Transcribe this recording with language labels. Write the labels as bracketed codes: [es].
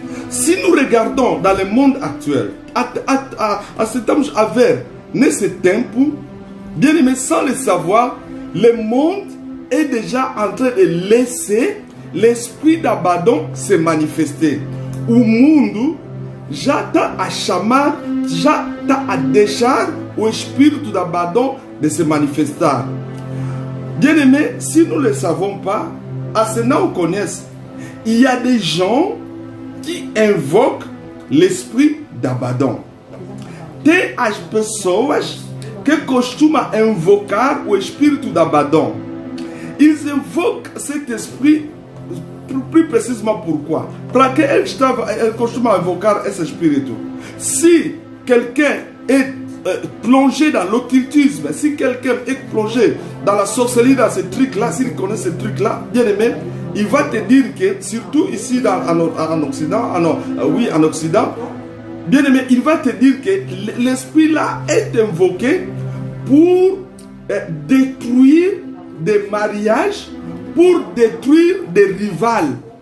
[fr] Si nous regardons dans le monde actuel, [pt] estamos a ver nesse tempo, [fr] bien aimé, sans le savoir, le monde est déjà en train de laisser l'esprit d'Abaddon se manifester. [pt] O mundo já está a chamar, já está a deixar o espírito d'Abaddon de se manifestar. [fr] Bien aimé, si nous ne le savons pas, à ce qu'on connaisse, il y a des gens qui invoquent l'esprit d'Abaddon. [pt] Tem as pessoas que costumam invocar o espírito d'Abaddon. [fr] Ils invoquent cet esprit, plus précisément pourquoi? [pt] Para que eles costumam invocar esse espírito? [fr] Si quelqu'un est plongé dans l'occultisme, si quelqu'un est plongé dans la sorcellerie, dans ces trucs-là, s'il connaît ces trucs-là, bien aimé, il va te dire que, surtout ici en Occident, en Occident, bien aimé, il va te dire que l'esprit-là est invoqué pour détruire des mariages, pour détruire des rivales.